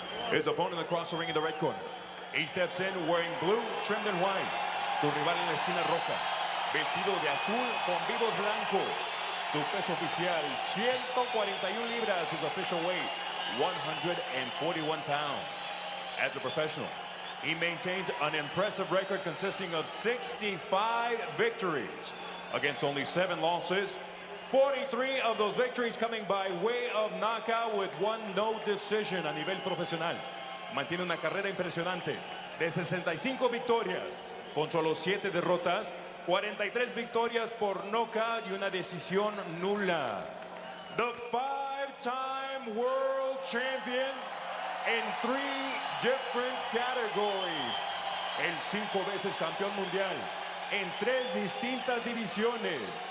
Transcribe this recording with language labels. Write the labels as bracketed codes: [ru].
[en] His opponent across the ring in the red corner. He steps in wearing blue, trimmed in white. [es] Su rival en la esquina roja, vestido de azul con vivos blancos. Su peso oficial, 141 libras. [en] His official weight, 141 pounds. As a professional, he maintains an impressive record consisting of 65 victories against only 7 losses. 43 of those victories coming by way of knockout with 1 no decision [es] a nivel profesional. Mantiene una carrera impresionante de 65 victorias con solo 7 derrotas, 43 victorias por knockout y una decisión nula. [en] The 5-time world champion in 3 different categories. [es] El 5 veces campeón mundial en 3 distintas divisiones.